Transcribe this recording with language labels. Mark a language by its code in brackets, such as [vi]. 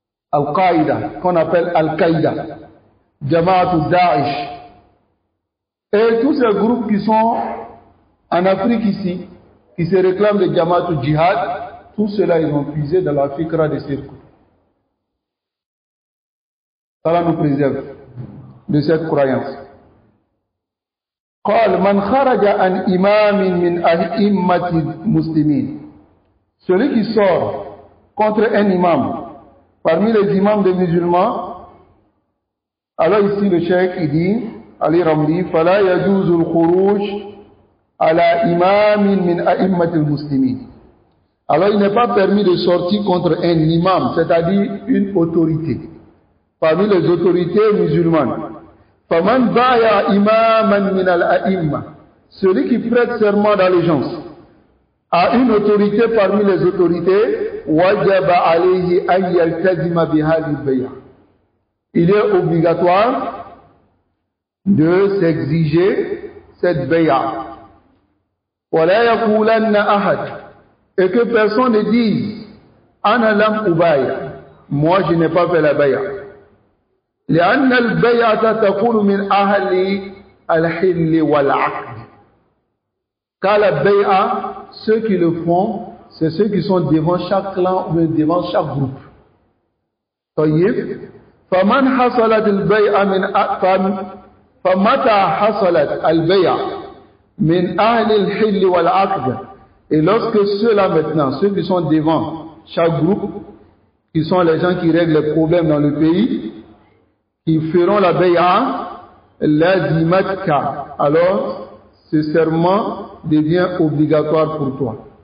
[fr] Al-Qaïda, qu'on appelle Al-Qaïda, Jama'at Daesh, et tous ces groupes qui sont en Afrique ici, qui se réclament de Jama'at Jihad, tout cela ils ont puisé dans la fikra de Seyd Qutb. Allah nous préserve de cette croyance. [ar] قال من خرج عن إمام من أئمة المسلمين. [fr] Celui qui sort contre un imam parmi les imams des musulmans, alors ici le cheikh il dit, Ali Ramli, [ar] فلا يجوز الخروج على إمام من أئمة المسلمين. [fr] Alors il n'est pas permis de sortir contre un imam, c'est-à-dire une autorité parmi les autorités musulmanes. [ar] فَمَنْ بَايَعَ إِمَامًا مِنَ الْأَئِمَّةِ. [fr] Celui qui prête serment d'allégeance à une autorité parmi les autorités, [ar] وَجَبَ عَلَيْهِ أَنْ يَلْتَزِمَ بِهَذِهِ الْبَيْعَةِ. [fr] Il est obligatoire de s'exiger cette bay'a. [ar] وَلَا يَقُولَنَّ أَحَدٍ. [fr] Et que personne ne dise [ar] أَنَا لَمْ أُبَايَعْ. [fr] Moi je n'ai pas fait la bay'a. [ar] لأن البيعة تكون من أهل الحل والعقد. [fr] Car la bay'a, ceux qui le font, c'est ceux qui sont devant chaque clan ou devant chaque groupe. [ar] طيب. فمن حصلت البيعة من فمتى حصلت البيعة من أهل الحل والعقد. [fr] Et lorsque ceux-là maintenant, ceux qui sont devant chaque groupe, qui sont les gens qui règlent les problèmes dans le pays, qui feront la bay'a, [ar] lazimatka, [fr] alors ce serment devient obligatoire pour toi.